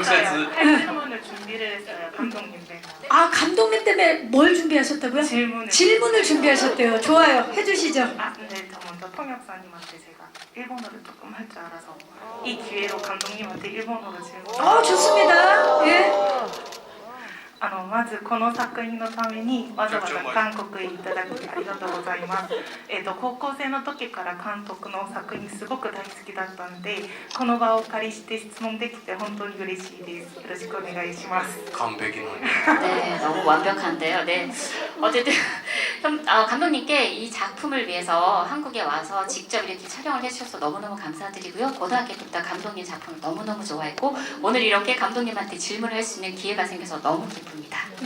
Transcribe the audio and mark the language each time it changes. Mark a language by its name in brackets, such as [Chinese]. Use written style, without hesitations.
[Korean] 질문을 준비를 했어요. 감독님 때문에. 감독님 때문에 뭘 준비하셨다고요? 질문을 준비하셨대요. 좋아요. 해주시죠. 네, 저 먼저 통역사님한테 제가 일본어를 조금 할 줄 알아서 이 기회로 감독님한테 일본어로 질문. 좋습니다. 예. [Japanese] まずこの作品のためにわざわざ韓国へいただきありがとうございます。高校生の時から監督の作品すごく大好きだったので、この場をお借りして質問できて本当に嬉しいです。よろしくお願いします。 [Korean] 네, 너무 완벽한데요. 네, 어쨌든 감독님께 이 작품을 위해서 한국에 와서 직접 이렇게 촬영을 해주셔서 너무너무 감사드리고요. 고등학교 때부터 감독님 작품을 너무너무 좋아했고 오늘 이렇게 감독님한테 질문을 할 수 있는 기회가 생겨서 너무 기쁩니다.